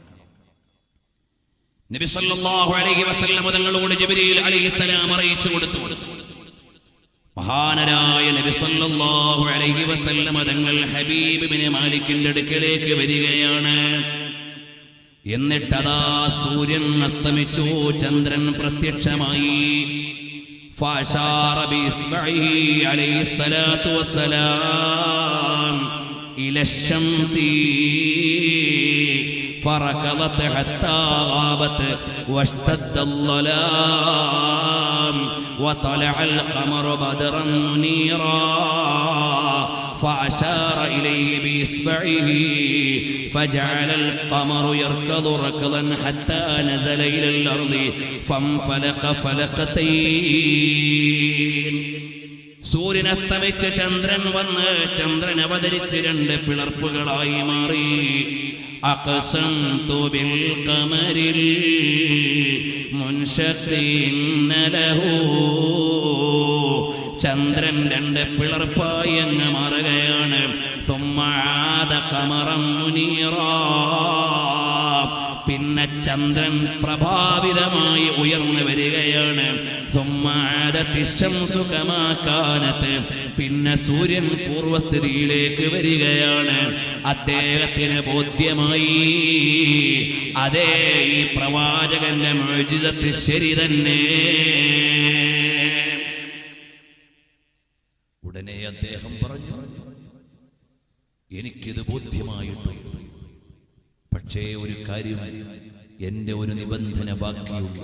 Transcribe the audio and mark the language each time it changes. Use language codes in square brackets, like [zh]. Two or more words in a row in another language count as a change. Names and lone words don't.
[ml] നബി [ar] صلى الله عليه وسلم [ml] തങ്ങളോട് ജിബ്രീൽ അലൈഹിസ്സലാം അറിയിച്ചു കൊടുത്തു. മഹാനരായ നബി [ar] صلى الله عليه وسلم [ml] തങ്ങൾ ഹബീബ് ഇബ്നു മാലിക്കിന്റെ അടുക്കലേക്ക് വരികയാണ്. എന്നിട്ടതാ സൂര്യൻ അസ്തമിച്ചു, ചന്ദ്രൻ പ്രത്യക്ഷമായി. [ar] فأشار بإصبعه عليه الصلاة والسلام إلى الشمس فركضت حتى غابت واشتد الظلام وطلع القمر بدرا منيرا فأشار إليه بإصبعه فجعل القمر يركض ركضا حتى نزل إلى الأرض فانفلق فلقتين. [ml] സൂര്യൻ അസ്തമിച്ച് ചന്ദ്രൻ വന്ന് ചന്ദ്രൻ അവതരിച്ച് 2 പിളർപ്പുകളായി മാറി. [ar] أقسمت بالقمر المنشق له, [ml] ചന്ദ്രൻ 2 പിളർപ്പായി അങ്ങ് മാറുകയാണ്. [ar] ثم عاد قمرا منيرا, [ml] പിന്നെ ചന്ദ്രൻ പ്രഭാവിതമായി ഉയർന്നു വരികയാണ്. [ar] ثم عادت الشمس كما كانت, [ml] പിന്നെ സൂര്യൻ പൂർവസ്ഥിതിയിലേക്ക് വരികയാണ്. അദ്ദേഹത്തിന് ബോധ്യമായി, അതേ ഈ പ്രവാചകന്റെ മുഅ്ജിസത്ത് ശരി തന്നെ. ഉടനെ അദ്ദേഹം പറഞ്ഞു, എനിക്കിത് ബോധ്യമായിട്ടുണ്ട്, പക്ഷേ ഒരു കാര്യം, എന്റെ ഒരു നിബന്ധന ബാക്കിയുണ്ട്.